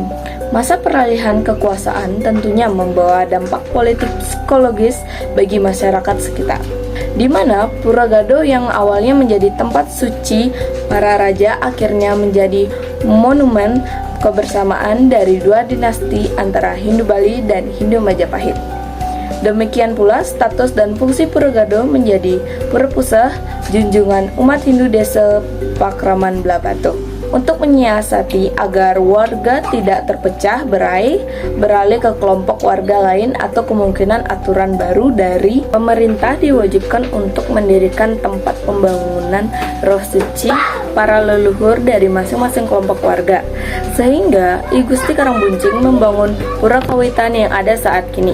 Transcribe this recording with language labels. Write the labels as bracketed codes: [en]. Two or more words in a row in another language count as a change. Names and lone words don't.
[id] Masa peralihan kekuasaan tentunya membawa dampak politik psikologis bagi masyarakat sekitar, di mana Pura Gado yang awalnya menjadi tempat suci para raja akhirnya menjadi monumen kebersamaan dari dua dinasti antara Hindu Bali dan Hindu Majapahit. Demikian pula status dan fungsi Pura Gado menjadi pura pusah junjungan umat Hindu desa Pakraman Blabatoh untuk menyiasati agar warga tidak terpecah beralih ke kelompok warga lain, atau kemungkinan aturan baru dari pemerintah diwajibkan untuk mendirikan tempat pembangunan roh suci para leluhur dari masing-masing kelompok warga, sehingga I Gusti Karangbuncing membangun Pura Kawitan yang ada saat kini.